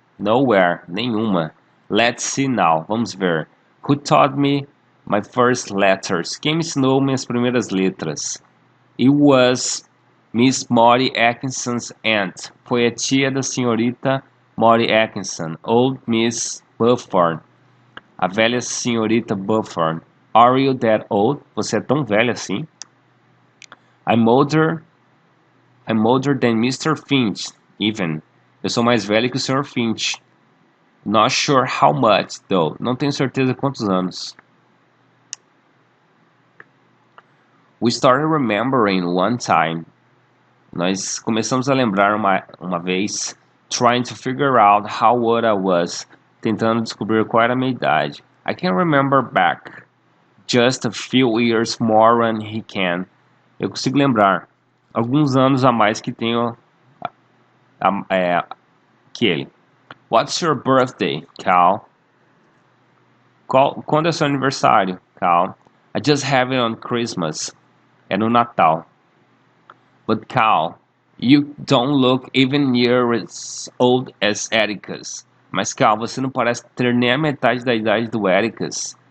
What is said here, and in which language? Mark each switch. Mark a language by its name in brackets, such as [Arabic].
[English] Nowhere, [Portuguese] nenhuma. [English] Let's see now, [Portuguese] vamos ver. [English] Who taught me my first letters? [Portuguese] Quem me ensinou minhas primeiras letras? [English] It was Miss Molly Atkinson's aunt. [Portuguese] Foi a tia da senhorita Molly Atkinson, [English] Old Miss Bufford. [Portuguese] A velha senhorita Bufford. [English] Are you that old? [Portuguese] Você é tão velha assim? [English] I'm older than Mr. Finch, even. [Portuguese] Eu sou mais velho que o Sr. Finch. [English] Not sure how much, though. [Portuguese] Não tenho certeza quantos anos. [English] We started remembering one time. [Portuguese] Nós começamos a lembrar uma vez, [English] trying to figure out how old I was, [Portuguese] tentando descobrir qual era a minha idade. [English] I can remember back, just a few years more than he can. [Portuguese] Eu consigo lembrar alguns anos a mais que tenho que ele. [English] What's your birthday, Cal? [Portuguese] Quando é seu aniversário, Cal? [English] I just have it on Christmas. [Portuguese] É no Natal. [English] But Cal, you don't look even near as old as Atticus. [Portuguese] Mas Cal, você não parece ter nem a metade da idade do Atticus.